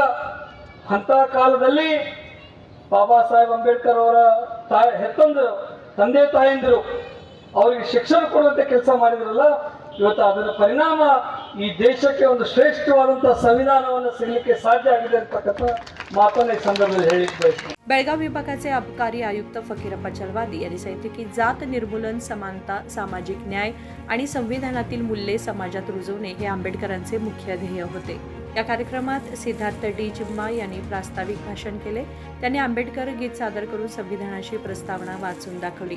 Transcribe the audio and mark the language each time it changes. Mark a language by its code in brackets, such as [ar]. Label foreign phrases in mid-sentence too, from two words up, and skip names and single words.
[kn] ಅಂಥ ಕಾಲದಲ್ಲಿ ಬಾಬಾ ಸಾಹೇಬ್ ಅಂಬೇಡ್ಕರ್ ಅವರ ತಂದೆ ತಾಯಂದಿರು ಅವರಿಗೆ ಶಿಕ್ಷಣ ಕೊಡುವಂಥ ಕೆಲಸ ಮಾಡಿದ್ರಲ್ಲ, ಇವತ್ತು ಅದರ ಪರಿಣಾಮ ಈ ದೇಶಕ್ಕೆ ಒಂದು ಶ್ರೇಷ್ಠವಾದಂತಹ ಸಂವಿಧಾನವನ್ನು ಸಿಗಲಿಕ್ಕೆ ಸಾಧ್ಯ ಆಗಿದೆ ಅಂತಕ್ಕಂಥ ಮಾತನ್ನ ಈ ಸಂದರ್ಭದಲ್ಲಿ ಹೇಳಿಕ್ಕೆ ಬಯಸ್ತೀನಿ. [mr] बेळगाव विभागाचे अबकारी आयुक्त फकीरप्प चलवादी यांनी सांगितले की जात निर्मूलन, समानता, सामाजिक न्याय आणि संविधानातील मूल्ये समाजात रुजवणे हे आंबेडकरांचे मुख्य ध्येय होते. या कार्यक्रमात सिद्धार्थ डी चिम्मा यांनी प्रास्ताविक भाषण केले. त्यांनी आंबेडकर गीत सादर करून संविधानाची प्रस्तावना वाचून दाखवली.